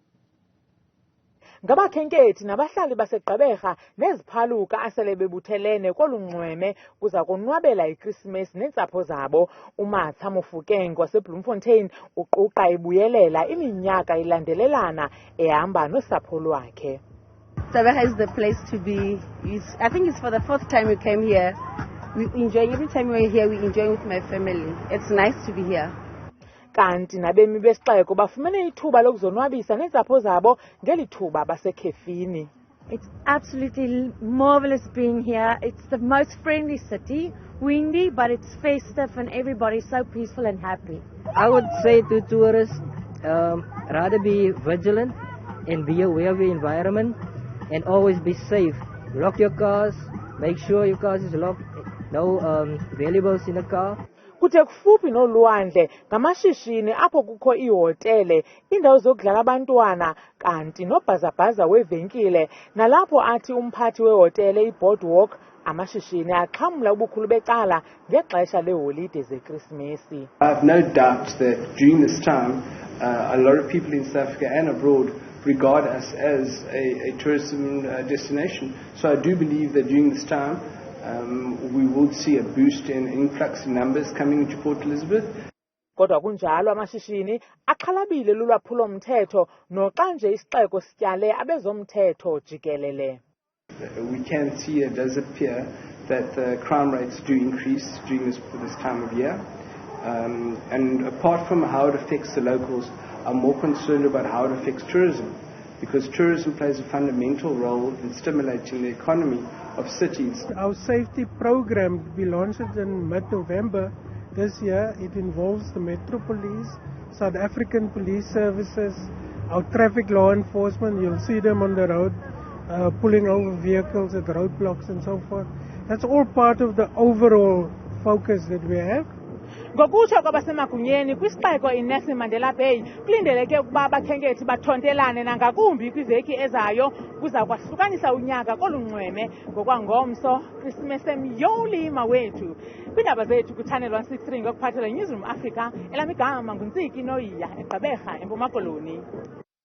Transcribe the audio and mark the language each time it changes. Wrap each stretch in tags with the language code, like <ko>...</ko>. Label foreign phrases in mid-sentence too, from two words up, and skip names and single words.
<xh>Ngabakhenkethi nabahlali baseGqeberha neziphaluka asele bebuthelene kolu nxweme kuza konwabela iChristmas neentsapho zabo. uMatha Mofokeng waseBloemfontein uquqa ebuyelela iminyaka ilandelelana ehamba nosapho lwakhe.</xh> <en>Gqeberha is the place to be. I think it's for the fourth time we came here. We enjoying every time we're here. We enjoy with my family. It's nice to be here.</en> <xh>Kanti nabemi besixeko bafumene ithuba lokuzonwabisa neentsapho zabo ngelithuba basekhefini.</xh> <en>It's absolutely marvelous being here. It's the most friendly city, windy, but it's festive and everybody's so peaceful and happy. I would say to tourists, rather be vigilant and be aware of your environment and always be safe. Lock your cars, make sure your car is locked, no valuables in the car.</en> <xh>Kuthe kufuphi nolwandle ngamashishini apho kukho ihotele, indawo zokudlala abantwana kanti nobhazabhaza wevenkile, nalapho athi umphathi wehotele iBoardwalk amashishini axhamla ubukhulu becala ngexesha leholide zeKrismesi.</xh> <en>I have no doubt that during this time a lot of people in South Africa and abroad regard us as a tourism destination. So I do believe that during this time we will see a boost in influx in numbers coming into Port Elizabeth.</en> <xh>Kodwa kunjalo amashishini axhalabile lulwaphulo mthetho noxa nje isixeko sityale abezomthetho jikelele.</xh> <en>We can see, it does appear that the crime rates do increase during this time of year. And apart from how it affects the locals, I'm more concerned about how it affects tourism, because tourism plays a fundamental role in stimulating the economy of cities. Our safety program, we launched it in mid-November this year. It involves the Metro Police, South African Police Services, our traffic law enforcement. You'll see them on the road pulling over vehicles at roadblocks and so forth. That's all part of the overall focus that we have.</en> <xh>Ngokutsho kwabasemagunyeni kwisixeko iNelson Mandela Bay kulindeleke ukuba abakhenkethi bathontelane nangakumbi kwiveki ezayo kuza kwahlukanisa unyaka kolu nxweme ngokwangomso Christmas emyolima wethu. Kwiindaba zethu kuChannel 163 ngokuphathela iNewsroom Africa, elamigama nguNtsiki Noyiya eGqeberha eMpuma Koloni.</xh>